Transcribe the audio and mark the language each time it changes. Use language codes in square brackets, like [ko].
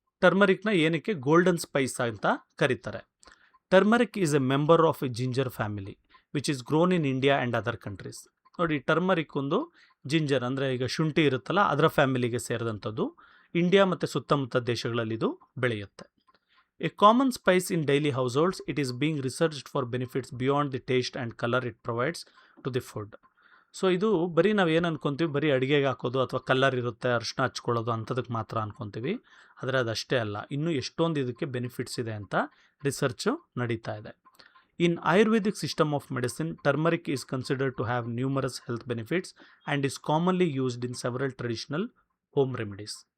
[kn] ಟರ್ಮರಿಕ್ನ ಏನಕ್ಕೆ golden Spice ಅಂತ ಕರೀತಾರೆ? [en] Turmeric is a member of a ginger family which is grown in India and other countries. [kn] ನೋಡಿ, turmeric ಒಂದು ginger ಅಂದರೆ ಈಗ ಶುಂಠಿ ಇರುತ್ತಲ್ಲ ಅದರ ಫ್ಯಾಮಿಲಿಗೆ ಸೇರಿದಂಥದ್ದು. ಇಂಡಿಯಾ ಮತ್ತು ಸುತ್ತಮುತ್ತ ದೇಶಗಳಲ್ಲಿ ಇದು ಬೆಳೆಯುತ್ತೆ. [en] A common spice in daily households, it is being researched for benefits beyond the taste and color it provides to the food. [kn] So ಇದು ಬರೀ ನಾವು ಏನು ಅನ್ಕೊತೀವಿ, ಬರೀ ಅಡುಗೆಗೆ ಹಾಕೋದು ಅಥವಾ ಕಲರ್ ಇರುತ್ತೆ ಅರಿಶಿನ ಹಚ್ಕೊಳ್ಳೋದು ಅಂಥದಕ್ಕೆ ಮಾತ್ರ ಅನ್ಕೊತೀವಿ. ಆದರೆ ಅದಷ್ಟೇ ಅಲ್ಲ, ಇನ್ನೂ ಎಷ್ಟೊಂದು ಇದಕ್ಕೆ ಬೆನಿಫಿಟ್ಸ್ ಇದೆ ಅಂತ ರಿಸರ್ಚು ನಡೀತಾ ಇದೆ. [en] In Ayurvedic system of medicine, turmeric is considered to have numerous health benefits and is commonly used in several traditional home remedies.